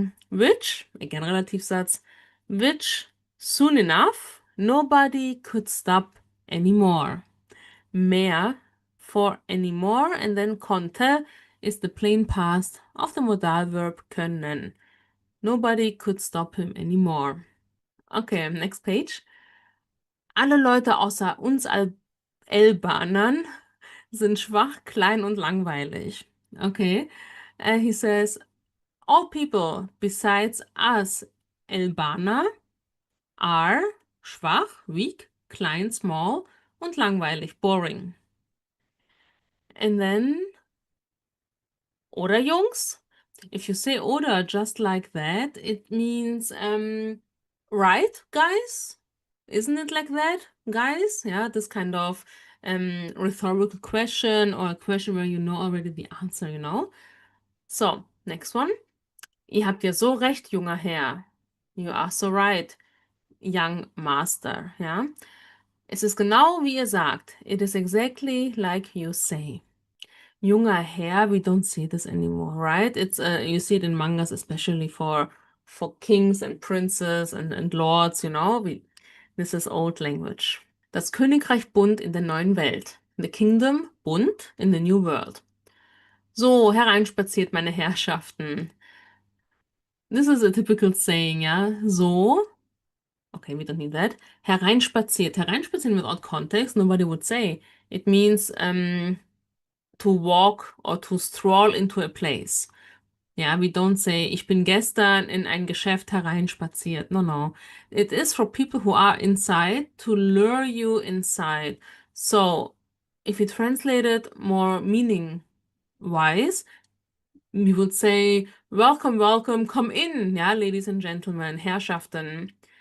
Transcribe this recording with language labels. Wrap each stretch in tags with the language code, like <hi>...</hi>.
<en>Which, again Relativsatz, which soon enough nobody could stop anymore. Mehr for anymore, and then konnte is the plain past of the modal verb können. Nobody could stop him anymore. Okay, next page.</en> <de>Alle Leute außer uns Albanern sind schwach, klein und langweilig.</de> <en>Okay, he says, all people besides us Albaner are schwach, weak, klein, small</en> <de>und langweilig,</de> <en>boring. And then,</en> <de>oder Jungs?</de> <en>If you say oder just like that, it means, right, guys? Isn't it like that, guys? Yeah, this kind of rhetorical question or a question where you know already the answer, you know? So, next one.</en> <de>Ihr habt ja so recht, junger Herr.</de> <en>You are so right, young master,</en> <de>ja? Es ist genau wie ihr sagt.</de> <en>It is exactly like you say.</en> <de>Junger Herr,</de> <en>we don't see this anymore, right? It's you see it in mangas, especially for kings and princes and lords, you know? This is old language.</en> <de>Das Königreich bunt in der neuen Welt.</de> <en>The kingdom bunt in the new world.</en> <de>So, hereinspaziert, meine Herrschaften.</de> <en>This is a typical saying, ja? So. Okay, we don't need that. Hereinspaziert. Hereinspazieren without context, nobody would say. It means to walk or to stroll into a place.</en> <de>Ja,</de> <en>we don't say,</en> <de>ich bin gestern in ein Geschäft hereinspaziert.</de> <en>No, no. It is for people who are inside to lure you inside. So, if you translate it more meaning-wise, we would say, welcome, welcome, come in, ja, ladies and gentlemen, Herrschaften.</en>